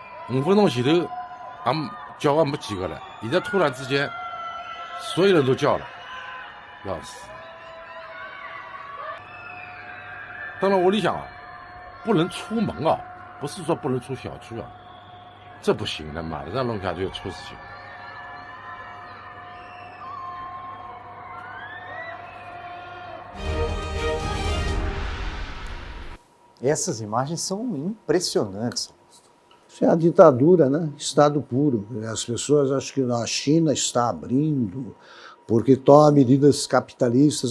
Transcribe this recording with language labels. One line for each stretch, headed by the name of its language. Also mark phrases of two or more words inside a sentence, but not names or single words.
Wu Chinese: 5 分钟前头，叫也没几个了，现在突然之间，所有人都叫了，要死。当然屋里向啊，不能出门啊，不是说不能出小区啊，这不行的，马上弄下去就出事情。
Portuguese: Essas imagens são impressionantes. Isso é a ditadura, né? Estado puro. As pessoas acham que a China está abrindo porque toma medidas capitalistas.